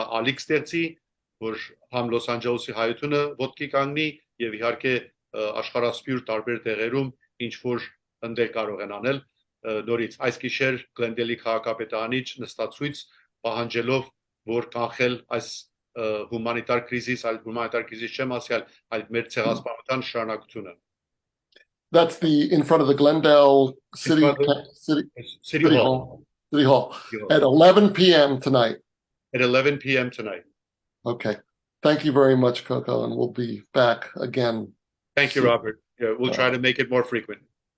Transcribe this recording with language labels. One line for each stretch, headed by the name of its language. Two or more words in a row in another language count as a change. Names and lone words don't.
Armenian: ալիք ստեղծի, որ համ Լոս Անջելեսի հայությունը ոտքի կանգնի եւ իհարկե աշխարհասփյուր տարբեր տեղերում ինչ որ ընդեր կարող են անել, նորից այս գիշեր Գլենդելի քաղաքապետարանից նստածույց պահանջելով որ կանխել այս հումանիտար կրիզիս, այլ հումանիտար կրիզիս չեմ ասել, այլ մեր ցեղասպանության շարունակությունը.
English: That's in front of the Glendale City Hall. At 11 p.m. tonight. At 11 p.m. tonight. Okay. Thank you very much, Coco, and we'll be back again. Thank you, Robert. Yeah, we'll try to make it more frequent.